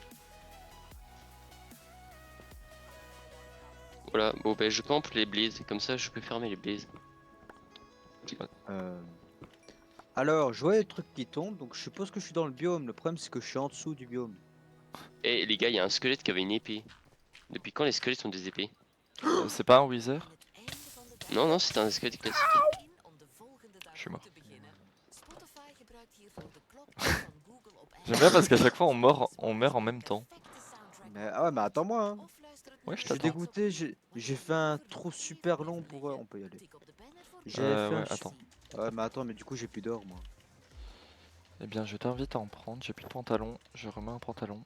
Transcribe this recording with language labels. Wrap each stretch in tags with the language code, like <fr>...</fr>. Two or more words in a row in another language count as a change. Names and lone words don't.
<fr>Voilà, bon bah je campe les blazes, comme ça je peux fermer les blazes. euh, Alors, je vois les trucs qui tombent, donc je suppose que je suis dans le biome. Le problème, c'est que je suis en dessous du biome. Et les gars, il y a un squelette qui avait une épée. Depuis quand les squelettes ont des épées? C'est pas un Wither?</fr> <nl>Aan het einde van de dag</nl> <fr>Non, non, c'est un squelette classique.</fr> <nl>in om de volgende dag</nl> <fr>Je suis mort.</fr> <nl>te beginnen. Spotify gebruikt hiervoor de klokjes van Google op</nl> <fr>J'aime bien parce qu'à chaque fois on meurt en même temps. Mais, ah ouais, mais attends-moi, hein. Ouais, je Je suis t'attends. dégoûté, j'ai fait un trou super long pour... on peut y aller. J'ai fait Ouais, un... attends. Ouais, mais attends, mais du coup, j'ai plus d'or, moi. Eh bien, je t'invite à en prendre. J'ai plus de pantalon. Je remets un pantalon.</fr>